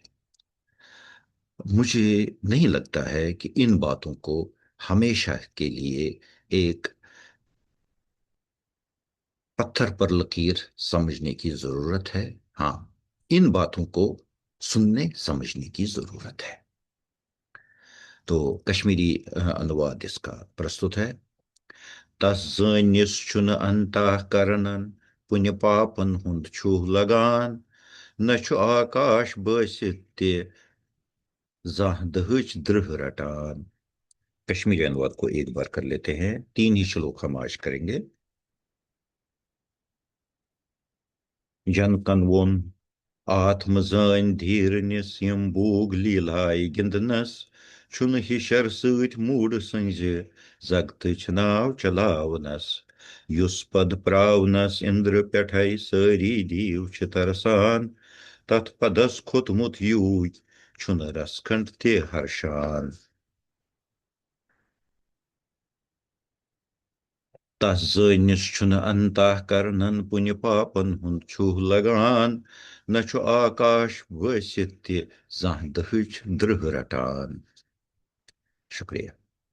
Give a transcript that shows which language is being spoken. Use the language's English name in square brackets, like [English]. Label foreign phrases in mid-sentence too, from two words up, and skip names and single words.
[Hindi] मुझे नहीं लगता है कि इन बातों को हमेशा के लिए एक पत्थर पर लकीर समझने की जरूरत है। हाँ, इन बातों को सुनने समझने की जरूरत है। तो कश्मीरी अनुवाद इसका प्रस्तुत है। [Kashmiri] तस ज़ानिस छुन अंतःकरणन पुण्य पापन हुंद छूह लगान न छु आकाश बसित ते जाह दहच द्रह रटान। [Hindi] कश्मीरी अनुवाद को एक बार कर लेते हैं, तीन ही श्लोक हम आज करेंगे। [Kashmiri] जन कनवोन आत्म जान धीरनिस यम भूग लीलाय गिंदनस छुन हिशर सत मूड संज जगत नाव चलावनस युस पद प्रावनस इंद्र पेठै सारी दीव छ तरसान तथ पदस खोतमुत यूज छुन रसखंड ते हर्षान। तस ज़ानिस छुन अंतःकरणन पुण्य पापन हुंद छूह लगान न छु आकाश वसित ते जाह दहच द्रह रटान। शुक्रिया।